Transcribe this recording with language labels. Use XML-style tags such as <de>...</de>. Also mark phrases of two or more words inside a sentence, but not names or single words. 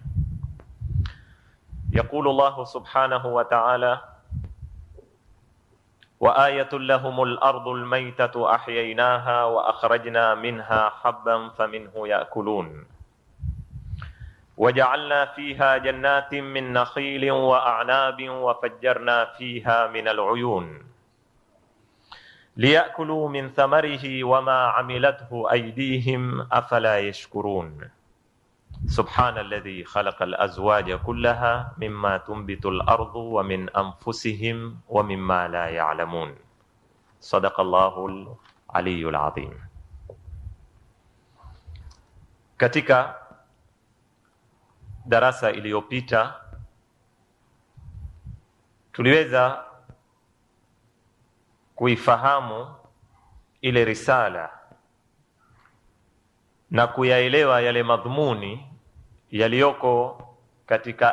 <ar>يقول الله سبحانه وتعالى: وآية لهم الأرض الميتة أحييناها وأخرجنا منها حبا فمنه يأكلون وجعلنا فيها جنات من نخيل وأعناب وفجرنا فيها من العيون ليأكلوا من ثمره وما عملته أيديهم أفلا يشكرون. سبحان الذي خلق الأزواج كلها مما تنبت الأرض ومن أنفسهم ومما لا يعلمون. صدق الله العلي العظيم.</ar> <sw>Katika darasa iliyopita tuliweza kuifahamu ile risala na kuyaelewa yale madhumuni yaliyoko katika</sw>